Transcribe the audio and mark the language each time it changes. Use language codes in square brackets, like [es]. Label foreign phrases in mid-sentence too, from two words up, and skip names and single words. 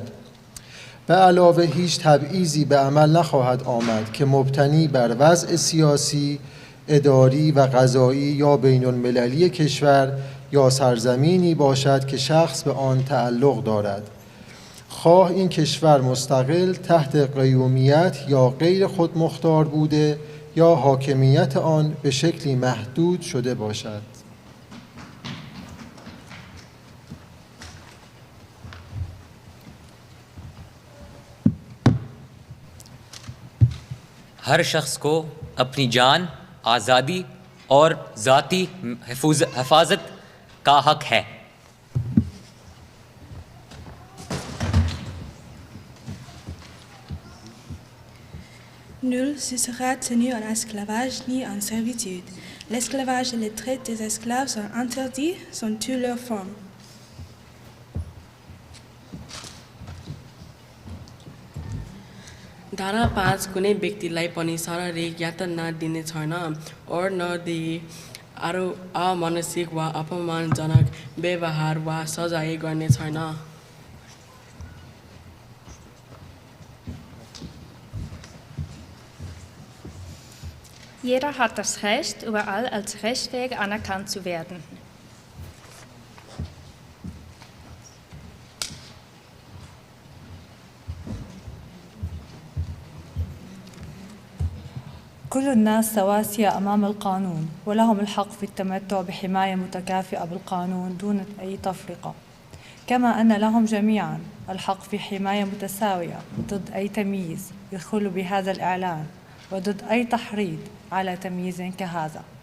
[fa] به علاوه هیچ تبعیضی به عمل نخواهد آمد که مبتنی بر وضع سیاسی، اداری و قضایی یا بین المللی کشور یا سرزمینی باشد که شخص به آن تعلق دارد. خواه این کشور مستقل تحت قیومیت یا غیر خودمختار بوده یا حاکمیت آن به شکلی محدود شده باشد. [ur] ہر شخص کو اپنی جان، آزادی اور ذاتی حفاظت کا حق ہے. [fr] Nul ne sera tenu en esclavage ni en servitude. L'esclavage et les traite des esclaves sont interdits sous toutes leurs formes. [ne] धारा 5 कुनै व्यक्तिलाई पनि शारीरिक यातना दिने छैन और नदिई अमानसिक वा अपमानजनक व्यवहार वा सजाय गर्ने छैन। [de] Jeder hat das Recht, überall als rechtsfähig anerkannt zu werden. [ar] كل الناس سواسية أمام القانون ولهم الحق في التمتع بحماية متكافئة بالقانون دون أي تفرقة، كما أن لهم جميعا الحق في حماية متساوية ضد أي تمييز يدخل بهذا الإعلان وضد أي تحريض على تمييز كهذا.